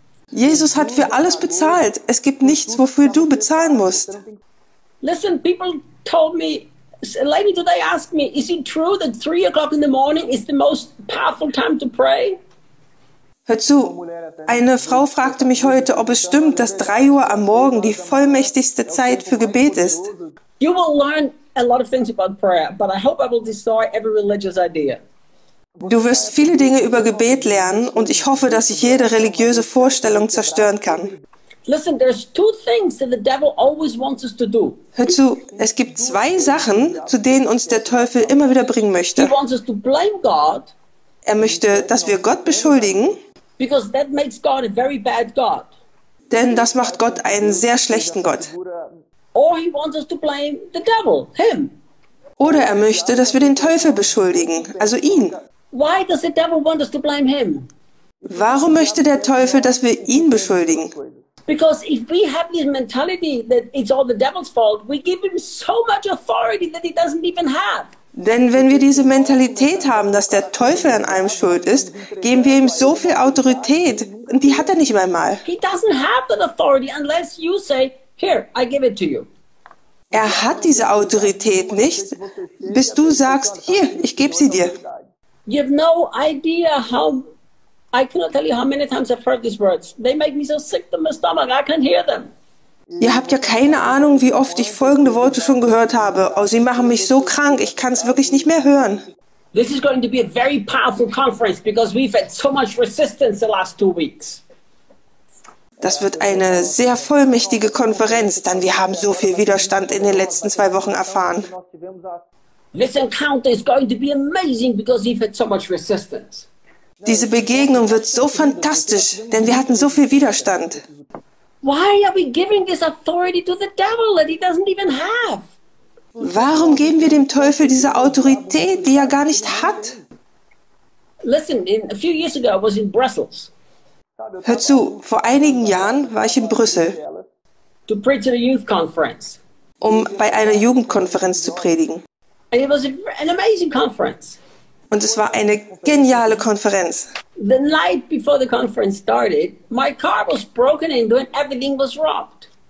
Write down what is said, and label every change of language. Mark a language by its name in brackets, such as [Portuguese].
[German] Jesus hat für alles bezahlt. Es gibt nichts, wofür du bezahlen musst. [English] Listen, people told me, lady, do they ask me, is it true that 3 o'clock in the morning is the most powerful time to pray? [German] Hör zu, eine Frau fragte mich heute, ob es stimmt, dass 3 Uhr am Morgen die vollmächtigste Zeit für Gebet ist. [English] You will learn a lot of things about prayer, but I hope I will destroy every religious idea. [German] Du wirst viele Dinge über Gebet lernen und ich hoffe, dass ich jede religiöse Vorstellung zerstören kann. [English] Listen, there's two things that the devil always wants us to do. [German] Hör zu, es gibt 2 Sachen, zu denen uns der Teufel immer wieder bringen möchte. [English] He wants us to blame God. [German] Er möchte, dass wir Gott beschuldigen. [English] Because that makes God a very bad God. [German] Denn das macht Gott einen sehr schlechten Gott. [English] Or he wants us to blame the devil, him. [German] Oder er möchte, dass wir den Teufel beschuldigen, also ihn. [English] Why does the devil want us to blame him? [German] Warum möchte der Teufel, dass wir ihn beschuldigen? [English] Because if we have this mentality that it's all the devil's fault, we give him so much authority that he doesn't even have. [German] Denn wenn wir diese Mentalität haben, dass der Teufel an allem schuld ist, geben wir ihm so viel Autorität und die hat er nicht einmal. [English] He doesn't have that authority unless you say, here, I give it to you. [German] Er hat diese Autorität nicht, bis du sagst, hier, ich gebe sie dir. [English] You have no idea how I cannot tell you how many times I've heard these words. They make me so sick to my stomach. I can't hear them. [German] Ihr habt ja keine Ahnung, wie oft ich folgende Worte schon gehört habe. Oh, sie machen mich so krank, ich kann es wirklich nicht mehr hören. [English] This is going to be a very powerful conference because we've had so much resistance the last 2 weeks. [German] Das wird eine sehr vollmächtige Konferenz, denn wir haben so viel Widerstand in den letzten 2 Wochen erfahren. [English] This encounter is going to be amazing because we've had so much resistance. [German] Diese Begegnung wird so fantastisch, denn wir hatten so viel Widerstand. [English] Why are we giving this authority to the devil that he doesn't even have? [German] Warum geben wir dem Teufel diese Autorität, die er gar nicht hat? [English] Listen, a few years ago I was in Brussels. [German] Hör zu, vor einigen Jahren war ich in Brüssel. [English] To preach at a youth conference. [German] Um bei einer Jugendkonferenz zu predigen. [English] And it was an amazing conference. [German] Und es war eine geniale Konferenz. [English] The night before the conference started, my car was broken into and everything was robbed.